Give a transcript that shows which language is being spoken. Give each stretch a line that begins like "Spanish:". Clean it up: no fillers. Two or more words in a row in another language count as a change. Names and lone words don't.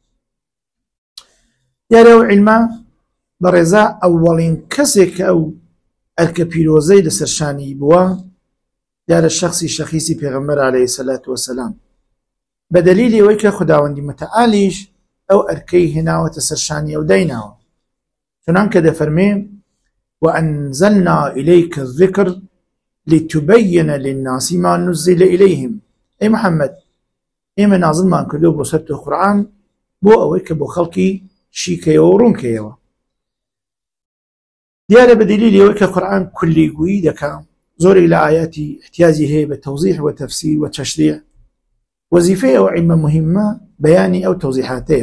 Central Kurdish: دیارە ئەو علمە بەڕێزە ئەوەڵین کەسێک کە ئەو ئەرکە پیرۆزەی لەسەرشانی بووە، دیارە شەخسی شەخیسی پێغەمبەر
Arabic: عەلەیهی سەلات وەسەلام،
Central Kurdish: بە دەلیلی ئەوەی کە خوداوەندی متعالیش ئەو ئەرکەی هێناوەتە سەرشانی ئەو دایناوە، چونانکە دەفەرمێ
Arabic: وأنزلنا إليك الذكر لتبين للناس ما نزل إليهم. أي محمد،
Central Kurdish: ئێمە نازڵمان کردووە بۆ سەر تۆ قورئان بۆ ئەوەی کە بۆ خەڵکی شیکەیەوە و ڕوونکەیەوە. دیارە بە دلیلی ئەوەی کە قورئان کولیگویی دەکا، زۆرێک لە ئایاتی احتیاجی هەیە بە تەوزیح و تەفسیر و تەشریع. وەزیفەی ئەو علمە مهمە بەیانی ئەو تەوزیحاتەیە.